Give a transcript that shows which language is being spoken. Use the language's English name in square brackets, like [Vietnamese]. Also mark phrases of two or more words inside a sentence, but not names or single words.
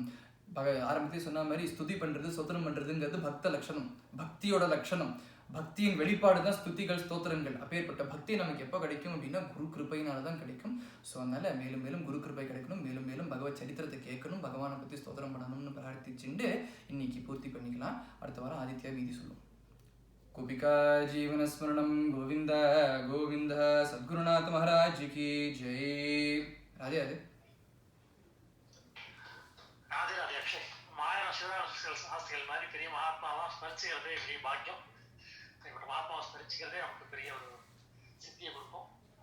[Tamil] ஆரம்பத்தில் சொன்ன மாதிரி ஸ்துதி பண்றது ஸ்தோத்திரம் பண்றதுங்கிறது பக்த லட்சணம், பக்தியோட லட்சணம். பக்தியின் வெளிப்பாடு தான் ஸ்துதிகள் ஸ்தோத்திரங்கள். அப்பேற்பட்ட பக்தி நமக்கு எப்போ கிடைக்கும் அப்படின்னா குரு கிருப்பையினால தான் கிடைக்கும். ஸோ அதனால மேலும் மேலும் குரு கிருப்பை கிடைக்கணும், மேலும் மேலும் பகவத் சரித்திரத்தை கேட்கணும், பகவானை பற்றி ஸ்தோத்திரம் பண்ணணும்னு பிரார்த்திச்சுட்டு இன்னைக்கு பூர்த்தி பண்ணிக்கலாம். அடுத்த வாரம் ஆதித்யா மீதி சொல்லும். [Hindi] गोपिका जीवन स्मरणम गोविंद गोविंद सद्गुरुनाथ महाराज की जय. राधे राधे. राधे राधे. अक्षय माया [Tamil] ஆஸ்திகள் மாதிரி பெரிய மகாத்மாவா ஸ்மரிச்சுக்கிறதே பெரிய பாக்கியம். மகாத்மாவை ஸ்மரிச்சுக்கிறதே நமக்கு பெரிய ஒரு சித்தியை கொடுக்கும்.